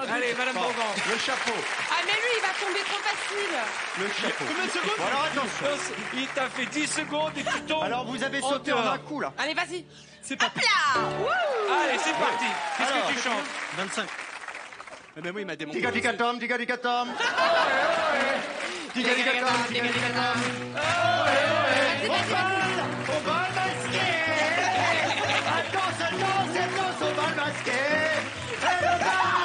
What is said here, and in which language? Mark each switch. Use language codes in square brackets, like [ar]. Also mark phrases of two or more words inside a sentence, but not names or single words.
[fr] Allez, Madame Beaugrand. Le chapeau. Ah, mais lui, il va tomber trop facile. Le chapeau. Combien de secondes? Bon, alors attention. Il t'a fait 10 secondes et tu tombes. Alors vous avez en sauté en dehors. un coup là. Allez, vas-y. C'est pas Allez, c'est parti. Qu'est-ce Alors. que tu chantes? 25. Eh ben oui, il m'a démonté. Tika tika tom, tika tika tom. Tika tika tom, tika tika tom. Au bal masqué. Attention, au bal masqué. Et le bal.